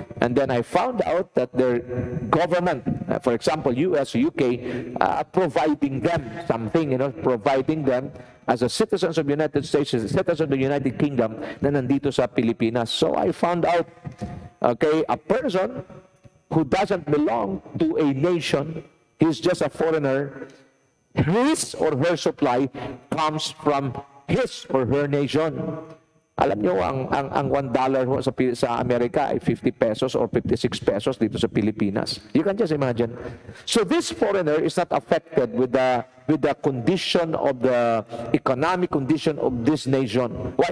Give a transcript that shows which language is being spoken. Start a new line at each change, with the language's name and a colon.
English: And then I found out that their government, for example, US, UK, providing them something, providing them as a citizens of the United States, citizens of the United Kingdom
Filipino: na nandito sa Pilipinas.
English: So I found out, okay, a person who doesn't belong to a nation, he's just a foreigner, his or her supply comes from his or her nation.
Filipino: Alam nyo, ang $1 ho sa Amerika ay 50 pesos or 56 pesos dito sa Pilipinas.
English: You can just imagine. So this foreigner is not affected with the condition of the economic condition of this nation. Why?